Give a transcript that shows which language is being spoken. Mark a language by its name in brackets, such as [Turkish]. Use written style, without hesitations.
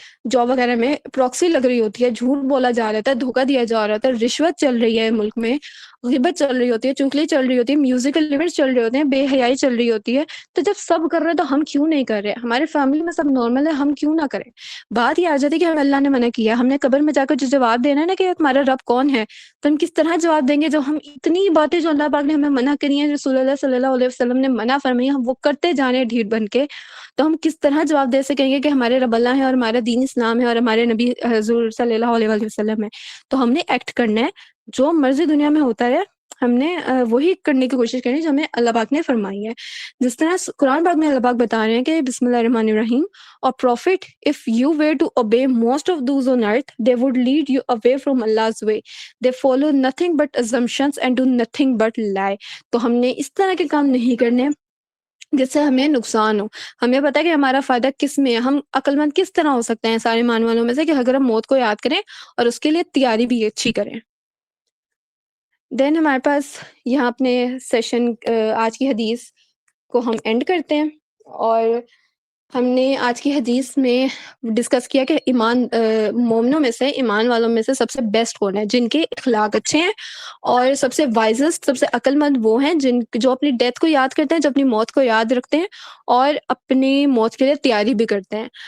[Urdu] Job وغیرہ میں proxy لگ رہی ہوتی ہے، جھوٹ بولا جا رہا ہوتا ہے، دھوکا دیا جا رہا ہوتا ہے، رشوت چل رہی ہے ملک میں، غیبت چل رہی ہوتی ہے، چغلی چل رہی ہوتی ہے، میوزیکل ایونٹس چل رہے ہوتے ہیں، بے حیائی چل رہی ہوتی ہے، تو جب سب کر رہے ہیں تو ہم کیوں نہیں کر رہے؟ ہمارے فیملی میں سب نارمل ہے، ہم کیوں نہ کریں؟ بات یہ آ جاتی ہے کہ ہمیں اللہ نے منع کیا، ہم نے قبر میں جا کر جو جواب دینا ہے نا کہ تمہارا رب کون ہے، تو ہم کس طرح جواب دیں گے جو ہم اتنی باتیں جو اللہ پاک نے ہمیں منع کری ہیں، رسول اللہ صلی اللہ علیہ وسلم نے منع فرمائی، ہم وہ کرتے جا رہے ہیں ڈھیٹ بن کے، تو ہم کس طرح جواب دے سکیں گے کہ ہمارے رب اللہ ہے اور ہمارا دین اسلام ہے اور ہمارے نبی حضور صلی اللہ علیہ وآلہ وسلم ہے؟ تو ہم نے ایکٹ کرنا ہے، جو مرضی دنیا میں ہوتا ہے ہم نے وہی کرنے کی کوشش کرنی ہے جو ہمیں اللہ پاک نے فرمائی ہے. جس طرح قرآن پاک میں اللہ پاک بتا رہے ہیں کہ [Arabic] بسم اللہ الرحمن الرحیم، [Urdu] اور [English] prophet if you were to obey most of those on earth they would lead you away from Allah's way, they follow nothing but assumptions and do nothing but lie. [Urdu] تو ہم نے اس طرح کے کام نہیں کرنے جس سے ہمیں نقصان ہو. ہمیں پتہ ہے کہ ہمارا فائدہ کس میں ہے، ہم عقل مند کس طرح ہو سکتے ہیں سارے مان والوں میں سے، کہ اگر ہم موت کو یاد کریں اور اس کے لیے تیاری بھی اچھی کریں. دین ہمارے پاس یہاں اپنے سیشن آج کی حدیث کو ہم اینڈ کرتے ہیں، اور ہم نے آج کی حدیث میں ڈسکس کیا کہ مومنوں میں سے، ایمان والوں میں سے سب سے بیسٹ کون ہے، جن کے اخلاق اچھے ہیں، اور سب سے وائزسٹ، سب سے عقل مند وہ ہیں جو اپنی ڈیتھ کو یاد کرتے ہیں، جو اپنی موت کو یاد رکھتے ہیں اور اپنی موت کے لیے تیاری بھی کرتے ہیں.